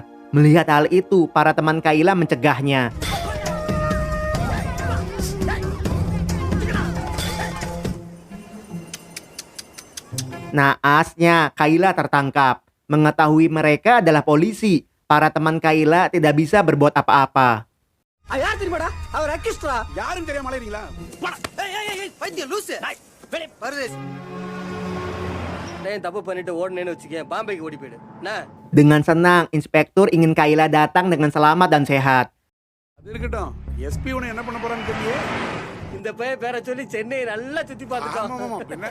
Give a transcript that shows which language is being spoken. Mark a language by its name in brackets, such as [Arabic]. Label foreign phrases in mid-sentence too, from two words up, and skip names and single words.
[Indonesian] Melihat hal itu, para teman Kayla mencegahnya. Naasnya, Kayla tertangkap. Mengetahui mereka adalah polisi, para teman Kayla tidak bisa berbuat apa-apa. [Tamil] யாரும் தெரியாம அலையறீங்களா? [Indonesian] Dengan senang, inspektur ingin Kayla datang dengan selamat dan sehat. [Tamil] அது இருக்கட்டும். எஸ்பி உன்னை என்ன பண்ண போறான்னு தெரியலையே. ஆமா, பின்ன